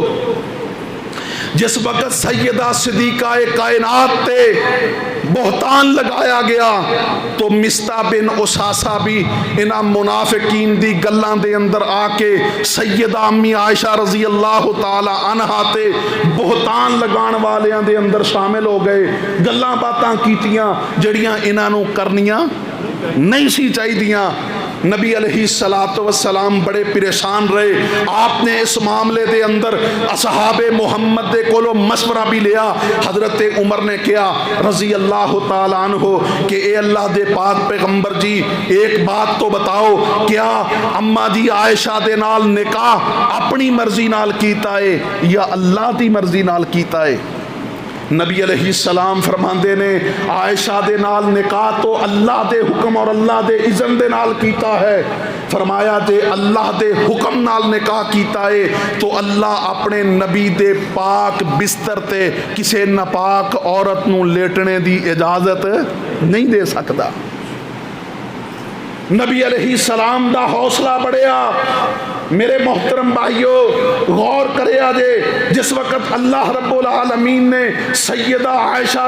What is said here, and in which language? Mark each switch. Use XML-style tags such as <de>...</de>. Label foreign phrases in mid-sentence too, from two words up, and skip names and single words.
<pa>جس وقت سیدہ صدیقہ کائنات تے بہتان لگایا گیا تو مصطح بن اساسہ بھی انہاں منافقین دی گلاں دے اندر آ کے سیدہ امی عائشہ</pa> <ar>رضی اللہ تعالی عنہا</ar> <pa>تے بہتان لگان والیاں دے اندر شامل ہو گئے، گلاں باتاں کیتیاں جڑیاں انہاں نو کرنیاں نہیں سی چاہیدیاں۔ نبی</pa> <ar>علیہ الصلوۃ والسلام</ar> <pa>بڑے پریشان رہے، آپ نے اس معاملے دے اندر اصحاب محمد دے کولو مشورہ بھی لیا۔ حضرت عمر نے کیا</pa> <ar>رضی اللہ تعالیٰ عنہ</ar> <pa>کہ اے اللہ دے پاک پیغمبر جی</pa> <ur>ایک بات تو بتاؤ،</ur> <pa>کیا اماں جی عائشہ دے نال نکاح اپنی مرضی نال کیتا ہے یا اللہ دی مرضی نال کیتا ہے؟ نبی</pa> <ar>علیہ السلام</ar> <pa>فرماندے نے عائشہ دے نال نکاح تو اللہ دے حکم اور اللہ دے اذن دے نال کیتا ہے۔ فرمایا جے اللہ دے حکم نال نکاح کیتا ہے تو اللہ اپنے نبی دے پاک بستر تے کسے ناپاک عورت نو لیٹنے دی اجازت نہیں دے سکتا۔ نبی</pa> <ar>علیہ السلام</ar> <pa>دا حوصلہ بڑھیا۔ میرے محترم بھائیو غور کرے آجے، جس وقت اللہ رب العالمین نے سیدہ عائشہ</pa>